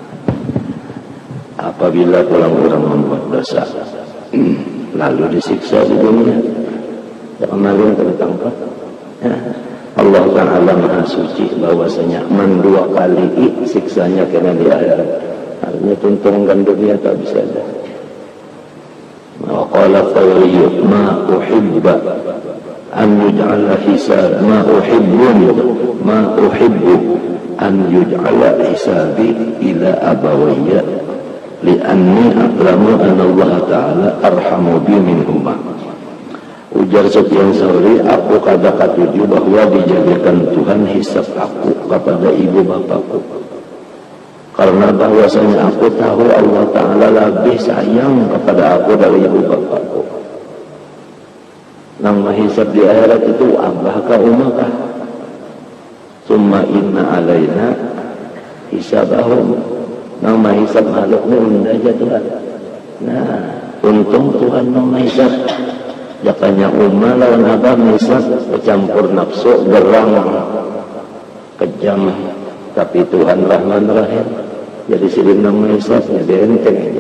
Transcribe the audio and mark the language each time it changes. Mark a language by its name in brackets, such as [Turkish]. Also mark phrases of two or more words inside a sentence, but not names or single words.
[Banjar] Apabila orang membuat dosa, lalu disiksa di dunia, kembali tertangkap. Ya. Allah Ta'ala maha suci bahwasanya dua kali siksanya kena di akhirat. Artinya tuntungan dunia tak bisa ada. [Arabic] وقال الثوري ما أحب أن يجعل حساب ما أحب أن يجعل حسابي إلى أبوي لأني أعلم أن الله تعالى أرحم بي منهما. [Banjar] Ujar Sufyan Tsauri, aku kada katuju bahwa dijadikan Tuhan hisab aku kepada ibu bapakku, karena bahwasanya aku tahu Allah Ta'ala lebih sayang kepada aku dari ibu bapakku. Nang mahisab di akhirat itu abahkah umakah? [Arabic] Summa inna alaina hisabahum. [Banjar] Nang mahisab makhluknya unda aja Tuhan. Nah, untung Tuhan nang mahisab. Jakanya umah lawan abah mahisab bercampur nafsu, gerang, kejam. Tapi Tuhan Rahman Rahim, jadi silim nang mahisabnya dienteng aja.